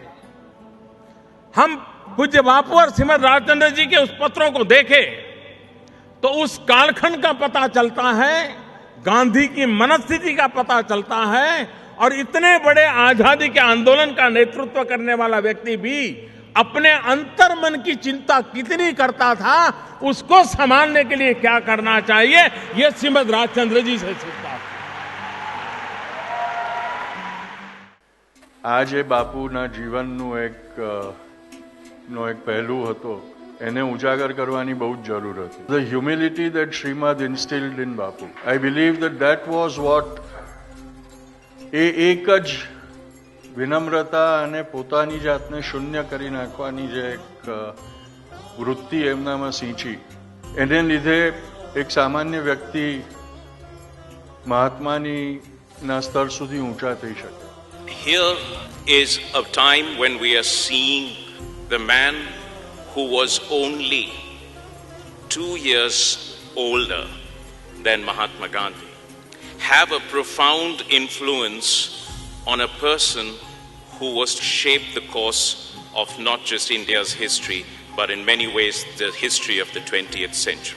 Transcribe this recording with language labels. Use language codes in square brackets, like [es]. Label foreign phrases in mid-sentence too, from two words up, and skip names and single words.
[hi] हम पूज्य बापू और श्रीमद राजचंद्र जी के उस पत्रों को देखें तो उस कालखंड का पता चलता है, गांधी की मनस्थिति का पता चलता है. और इतने बड़े आजादी के आंदोलन का नेतृत्व करने वाला व्यक्ति भी अपने अंतर मन की चिंता कितनी करता था, उसको संभालने के लिए क्या करना चाहिए, यह श्रीमद राजचंद्र जी से सीखता था. [gu] આજે બાપુના જીવનનું એક પહેલું હતો, એને ઉજાગર કરવાની બહુ જ જરૂર હતી. [en] The humility that Srimad instilled in Bapu, I believe that was what [gu] એક જ વિનમ્રતા અને પોતાની જાતને શૂન્ય કરી નાખવાની જે એક વૃત્તિ એમનામાં સિંચી, એને લીધે એક સામાન્ય વ્યક્તિ મહાત્માના સ્તર સુધી ઊંચા થઈ શકે. [en] Here is a time when we are seeing the man who was only 2 years older than Mahatma Gandhi have a profound influence on a person who was to shape the course of not just India's history, but in many ways the history of the 20th century.